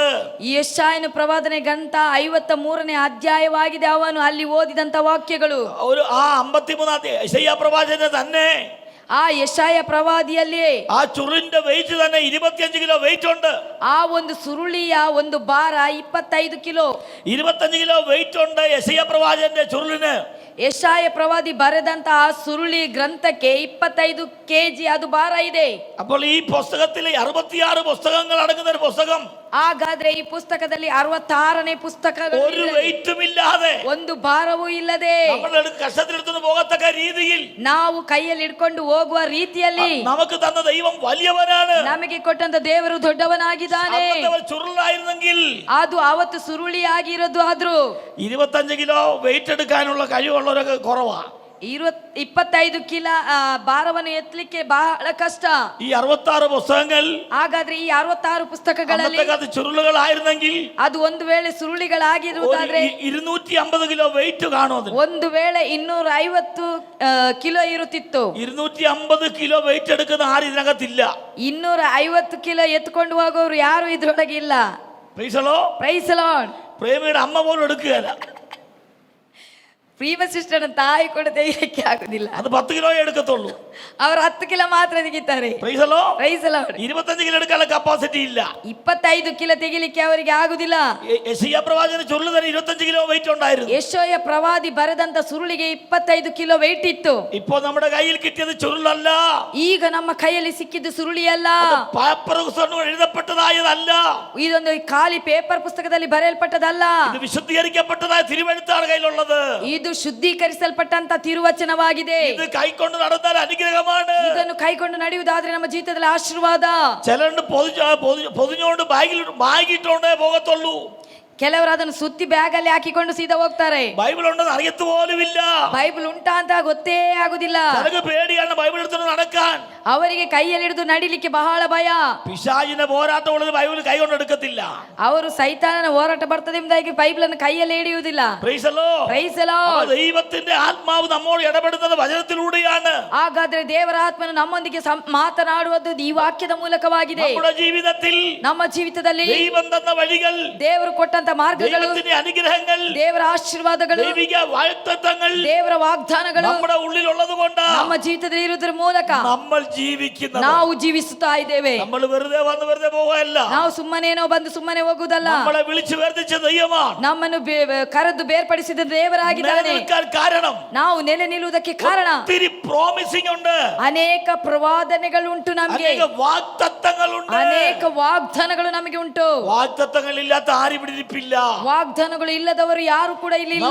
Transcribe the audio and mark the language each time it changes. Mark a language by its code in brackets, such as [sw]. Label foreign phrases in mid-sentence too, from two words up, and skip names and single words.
[kn] ಯೆಶಾಯನ ಪ್ರವಾದನೆ ಗ್ರಂಥ 53ನೇ ಅಧ್ಯಾಯವಾಗಿದೆ. ಅವನು ಅಲ್ಲಿ ಓದಿದಂತ ವಾಕ್ಯಗಳು [ml] ഒരു 53 യെശയ്യാ പ്രവാചന തന്നെ [kn] ಆ ಯೆಶಾಯ ಪ್ರವಾದಿಯಲ್ಲಿ [ml] ആ ചുരുളിന്റെ വെയിറ്റ് തന്നെ 25 കിലോ വെയിറ്റ് ഉണ്ട്. [kn] ಆ ಒಂದು ಸುರುಳಿಯ ಒಂದು ಭಾರ 25 ಕಿಲೋ. [ml] 25 കിലോ വെയിറ്റ് ഉണ്ട് യെശയ്യാ പ്രവാചന്റെ ചുരുളിന്. [kn] ಯೆಶಾಯ ಪ್ರವಾದಿ ಬರೆದಂತಹ ಸುರುಳಿ ಗ್ರಂಥಕ್ಕೆ 25 kg ಅದು ಭಾರ ಇದೆ. [ml] അപ്പോൾ ഈ പുസ്തകത്തിൽ 66 പുസ്തകങ്ങൾ അടങ്ങുന്ന ഒരു പുസ്തകം. [kn] ಹಾಗಾದ್ರೆ ಈ ಪುಸ್ತಕದಲ್ಲಿ 66ನೇ ಪುಸ್ತಕಗಳು, [ml] ഒരു വെയിറ്റും ഇല്ലാതെ, [kn] ಒಂದು ಭಾರವೂ ಇಲ್ಲದೆ, [ml] നമ്മൾ കഷ്ടത്തിലെടുത്തു പോകത്തക്ക രീതിയിൽ [kn] ನಾವು ಕೈಯಲ್ಲಿ ಇಟ್ಕೊಂಡು ಹೋಗುವ ರೀತಿಯಲ್ಲಿ [ml] നമുക്ക് തന്ന ദൈവം വലിയവനാണ്. [kn] ನಮಗೆ ಕೊಟ್ಟಂತ ದೇವರು ದೊಡ್ಡವನಾಗಿದ್ದಾನೆ. [ml] ചുരുളായിരുന്നെങ്കിൽ [kn] ಅದು ಅವತ್ತು ಸುರುಳಿ ಆಗಿರೋದು ಆದ್ರೂ [ml] 25 കിലോ വെയിറ്റ് എടുക്കാനുള്ള കഴിവുള്ളവരൊക്കെ കുറവാ. [kn] 25 ಕಿಲೋ ಭಾರವನ್ನು ಎತ್ತಲಿಕ್ಕೆ ಬಹಳ ಕಷ್ಟ. [ml] ഈ 66 പുസ്തകങ്ങൾ [kn] ಹಾಗಾದ್ರೆ ಈ 66 ಪುಸ್ತಕಗಳಲ್ಲಿ [ml] ചുരുളുകളായിരുന്നെങ്കിൽ [kn] ಅದು ಒಂದು ವೇಳೆ ಸುರುಳಿಗಳಾಗಿರುವುದಾದ್ರೆ [ml] 250 കിലോ വെയിറ്റ് കാണും. [kn] ಒಂದು ವೇಳೆ 250 ಕಿಲೋ ಇರುತ್ತಿತ್ತು. [ml] 250 കിലോ വെയിറ്റ് എടുക്കുന്ന ആരും ഇതിനകത്തില്ല. [kn] 250 ಕಿಲೋ ಎತ್ಕೊಂಡು ಹೋಗೋರು ಯಾರು ಇದ್ರೊಳಗೆ ಇಲ್ಲ. [en] Praise the Lord. Praise the Lord. [ml] പ്രേമിയുടെ അമ്മ പോലും എടുക്കുകയില്ല. [kn] ಪ್ರೀಮ ಸಿಸ್ಟರ್ ತಾಯಿ ಕೂಡ ತೆಗಿಲಿಕ್ಕೆ ಆಗುದಿಲ್ಲ. [ml] അത് 10 കിലോ എടുക്കത്തുള്ളൂ. [kn] ಅವರು 10 ಕಿಲೋ ಮಾತ್ರ ತೆಗಿತಾರೆ. [en] Praise the Lord. Praise the Lord. [ml] 25 കിലോ എടുക്കാനുള്ള കപ്പാസിറ്റി ഇല്ല. [kn] 25 ಕಿಲೋ ತೆಗಿಲಿಕ್ಕೆ ಅವರಿಗೆ ಆಗುದಿಲ್ಲ. [ml] യെശയ്യാ പ്രവാചകൻ ചൊല്ലുന്നതിന് 25 കിലോ വെയിറ്റ് ഉണ്ടായിരുന്നു. [kn] ಯೆಶಾಯ ಪ್ರವಾದಿ ಬರೆದಂತ ಸುರುಳಿಗೆ 25 ಕಿಲೋ ವೆಯ್ಟ್ ಇತ್ತು. [ml] ഇപ്പോൾ നമ്മുടെ കയ്യിൽ കിട്ടിയത് ചുരുളല്ല. [kn] ಈಗ ನಮ್ಮ ಕೈಯಲ್ಲಿ ಸಿಕ್ಕಿದ್ದು ಸುರುಳಿ ಅಲ್ಲ. [ml] പേപ്പർ പുസ്തകം എഴുതപ്പെട്ടതായതല്ല. [kn] ಇದೊಂದು ಖಾಲಿ ಪೇಪರ್ ಪುಸ್ತಕದಲ್ಲಿ ಬರೆಯಲ್ಪಟ್ಟದಲ್ಲ. [ml] ഇത് വിശുദ്ധീകരിക്കപ്പെട്ടതായ തിരുവെഴുത്താണ് കയ്യിലുള്ളത്. [kn] ಇದು ಶುದ್ಧೀಕರಿಸಲ್ಪಟ್ಟಂತ ತಿರುವಚನವಾಗಿದೆ. [ml] ഇത് കൈകൊണ്ട് നടന്നാൽ അനുഗ്രഹമാണ്. [kn] ಇದನ್ನು ಕೈಕೊಂಡು ನಡೆಯುವುದಾದ್ರೆ ನಮ್ಮ ಜೀವಿತದಲ್ಲಿ ಆಶೀರ್ವಾದ. [ml] ചിലണ്ട് പൊതിഞ്ഞുകൊണ്ട് ബാഗിട്ടോണ്ടേ പോകത്തുള്ളൂ. [kn] ಕೆಲವರು ಅದನ್ನು ಸುತ್ತಿ ಬ್ಯಾಗ್ ಅಲ್ಲಿ ಹಾಕಿಕೊಂಡು ಸೀದಾ ಹೋಗ್ತಾರೆ. [ml] ബൈബിൾ ഉണ്ടെന്ന് അറിയത്തു പോലുമില്ല. [kn] ಬೈಬಲ್ ಉಂಟಾ ಅಂತ ಗೊತ್ತೇ ಆಗುದಿಲ್ಲ. [ml] ചിലർക്ക് പേടിയാണ് ബൈബിൾ എടുത്തു നടക്കാൻ. [kn] ಅವರಿಗೆ ಕೈಯಲ್ಲಿ ಹಿಡಿದು ನಡಿಲಿಕ್ಕೆ ಬಹಳ ಭಯ. [ml] പിശാചിന്റെ പോരാട്ടമുള്ളത് ബൈബിൾ കൈകൊണ്ട് എടുക്കത്തില്ല. [kn] ಅವರು ಸೈತಾನನ ಹೋರಾಟ ಬರ್ತದೆ ಎಂಬುದಾಗಿ ಬೈಬಲ್ ಅನ್ನು ಕೈಯಲ್ಲಿ ಹಿಡಿಯುವುದಿಲ್ಲ. [en] Praise the Lord. Praise the Lord. [ml] ദൈവത്തിന്റെ ആത്മാവ് നമ്മോട് ഇടപെടുന്നത് വചനത്തിലൂടെയാണ്. [kn] ಹಾಗಾದ್ರೆ ದೇವರ ಆತ್ಮನು ನಮ್ಮೊಂದಿಗೆ ಮಾತನಾಡುವುದು ಈ ವಾಕ್ಯದ ಮೂಲಕವಾಗಿದೆ. [ml] നമ്മുടെ ജീവിതത്തിൽ [kn] ನಮ್ಮ ಜೀವಿತದಲ್ಲಿ [ml] ദൈവം തന്ന വഴികൾ, [kn] ದೇವರು ಕೊಟ್ಟಂತ ಮಾರ್ಗಗಳು, [ml] ദൈവത്തിന്റെ അനുഗ്രഹങ്ങൾ, [kn] ದೇವರ ಆಶೀರ್ವಾದಗಳು, [ml] ദൈവിക വാഗ്ദത്തങ്ങൾ [kn] ದೇವರ ವಾಗ್ದಾನಗಳು [ml] നമ്മുടെ ഉള്ളിലുള്ളത് കൊണ്ട് [kn] ನಮ್ಮ ಜೀವಿತದಲ್ಲಿ ಇರುವುದರ ಮೂಲಕ [ml] നമ്മൾ ജീവിക്കുന്നത്. [kn] ನಾವು ಜೀವಿಸುತ್ತಾ ಇದ್ದೇವೆ. [ml] നമ്മൾ വെറുതെ വന്ന് വെറുതെ പോവുകയല്ല. [kn] ನಾವು ಸುಮ್ಮನೇನೋ ಬಂದು ಸುಮ್ಮನೆ ಹೋಗುವುದಲ್ಲ. [ml] നമ്മളെ വിളിച്ചു വേർതിച്ച ദൈവമാണ്. [kn] ನಮ್ಮನ್ನು ಕರೆದು ಬೇರ್ಪಡಿಸಿದ ದೇವರಾಗಿದ್ದಾನೆ. [ml] നിലനിൽക്കാൻ കാരണം, [kn] ನಾವು ನೆಲೆ ನಿಲ್ಲುವುದಕ್ಕೆ ಕಾರಣ, [ml] ഒത്തിരി പ്രോമിസിംഗ് ഉണ്ട്, [kn] ಅನೇಕ ಪ್ರವಾದನೆಗಳುಂಟು, ನಮಗೆ [ml] അനേക വാഗ്ദത്തങ്ങളുണ്ട്. [kn] ಅನೇಕ ವಾಗ್ದಾನಗಳು ನಮಗೆ ಉಂಟು. [ml] വാഗ്ദത്തങ്ങളില്ലാത്ത ആരും ഇവിടെ ഇരിപ്പില്ല. [kn] ವಾಗ್ದಾನಗಳು ಇಲ್ಲದವರು ಯಾರು ಕೂಡ ಇಲ್ಲಿ ಇಲ್ಲ.